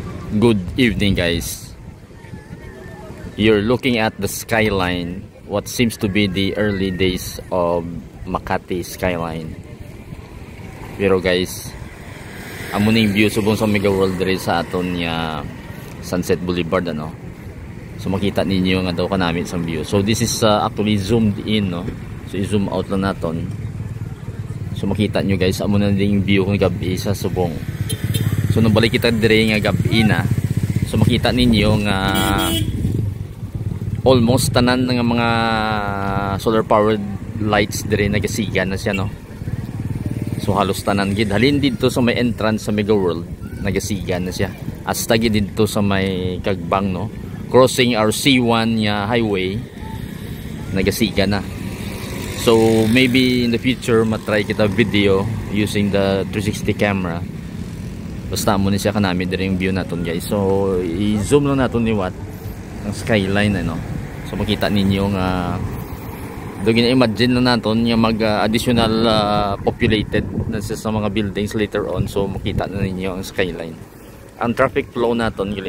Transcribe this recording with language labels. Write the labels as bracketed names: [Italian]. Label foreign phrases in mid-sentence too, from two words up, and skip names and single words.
[English] Good evening, guys. You're looking at the skyline, what seems to be the early days of Makati skyline. [Hiligaynon] Pero guys, amo ning view subong sa Mega World diri sa aton nga Sunset Boulevard, ano. So makita ninyo nga daw kanami sa view. [English] So this is actually zoomed in, no. [Hiligaynon] So i-zoom out lang naton. So makita nyo guys, amo na ding view kung gabi sa subong. So nung balik kita dire nga gabi na, so makita ninyo nga almost tanan nga mga [English] solar powered lights [Hiligaynon] dire nagasigan na siya, no. So halos tanan gid halin dito sa may entrance sa Mega World nagasigan na siya. Hasta gid dito sa may Kagbang, no, [English] crossing our C1 [Hiligaynon] nga highway nagasigan na. [English] So maybe in the future [Hiligaynon] matry kita video [English] using the 360 camera. [Hiligaynon] Basta mo ni siya kanami dire yung view naton guys. So i-zoom lang naton ni what ang skyline, ano. So makita ninyo nga do gina-imagine lang naton yung mag additional populated na sa mga buildings [English] later on. [Hiligaynon] So makita na ninyo ang skyline. Ang traffic flow naton gali.